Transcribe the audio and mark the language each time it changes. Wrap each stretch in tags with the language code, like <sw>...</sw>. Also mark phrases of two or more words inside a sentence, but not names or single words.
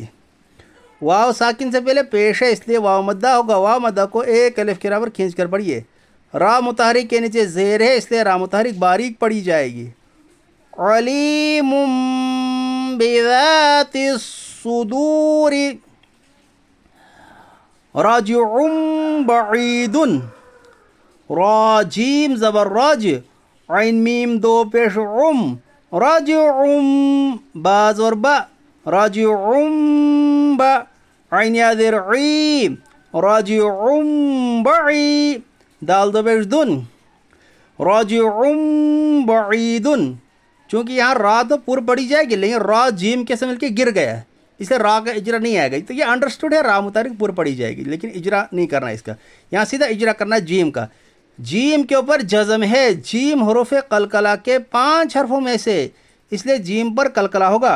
<ur>واو ساکن سے پہلے پیش ہے اس لیے واو مدہ ہوگا، واو مدہ کو ایک الف کے برابر کھینچ کر پڑھیے۔ را متحرک کے نیچے زیر ہے اس لیے را متحرک باریک پڑھی جائے گی۔</ur> <ar>علیم بذات الصدور،</ar> <ur>راجع بعید، راجیم زبر راج، عین میم دو پیش راجع با زور با، راجع با، عین یا زیر عی، راجع بعی، دال دو پیش دن، راجع بعید۔ چونکہ یہاں را تو پور پڑی جائے گی لیکن را جیم کے سے مل کے گر گیا ہے اس لیے را کا اجرا نہیں آئے گا، تو یہ انڈرسٹوڈ ہے، را متحرک پور پڑی جائے گی لیکن اجرا نہیں کرنا اس کا، یہاں سیدھا اجرا کرنا ہے جیم کا۔ جیم کے اوپر جزم ہے، جیم حروف قلقلہ کے 5 حرفوں میں سے اس لیے جیم پر قلقلہ ہوگا۔</ur>